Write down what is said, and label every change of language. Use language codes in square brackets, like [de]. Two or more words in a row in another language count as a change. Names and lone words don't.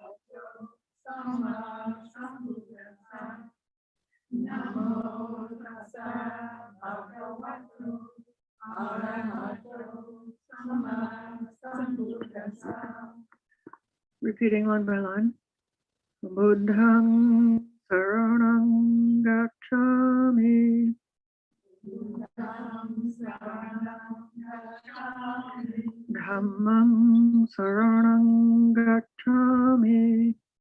[pi] Namo tassa [en] Repeating line by line. [pi] Buddhang saranang gacchami. Dhammam saranang gacchami.